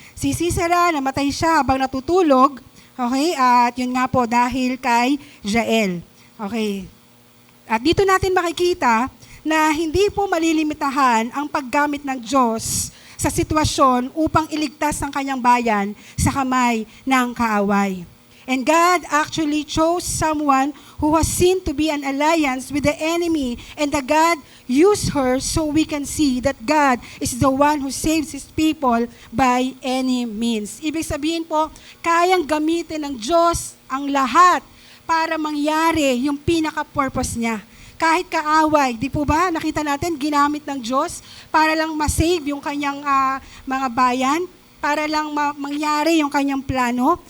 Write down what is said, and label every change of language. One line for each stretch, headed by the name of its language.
Filipino: Si Sisera, namatay siya habang natutulog. Okay? At yun nga po, dahil kay Jael. Okay? At dito natin makikita na hindi po malilimitahan ang paggamit ng Diyos sa sitwasyon upang iligtas ang kanyang bayan sa kamay ng kaaway.
English: And God actually chose someone who was seen to be an alliance with the enemy, and the God used her so we can see that God is the one who saves His people by any means.
Filipino: Ibig sabihin po, kayang gamitin ng Diyos ang lahat para mangyari yung pinaka-purpose niya. Kahit kaaway, di po ba? Nakita natin, ginamit ng Diyos para lang ma-save yung kanyang mga bayan, para lang mangyari yung kanyang plano.